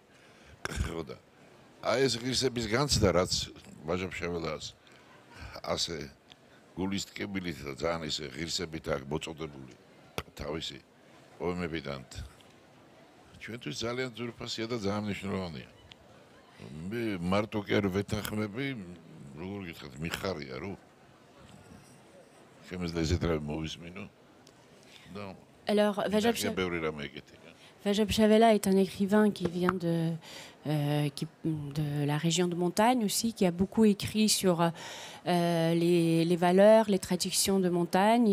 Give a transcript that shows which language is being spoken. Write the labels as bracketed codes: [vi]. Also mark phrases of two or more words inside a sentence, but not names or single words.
[ka] ხო და აი ეს ღირსების განცდა, რაც ვაჟებ შეველას ასე გულის ტკბილით და ძალიან ისე ღირსებით აქვს მოწოდებული თავისი პოემებიდან. ჩვენთვის ძალიან ძვირფასია და ძალიან მნიშვნელოვანია. მე მარტო კი არ ვეთანხმები, როგორ გითხრათ, მიხარია, რომ [fr] Alors, Vajab Shavela est un écrivain qui vient de la région de montagne aussi, qui a beaucoup écrit sur les valeurs, les traditions de montagne.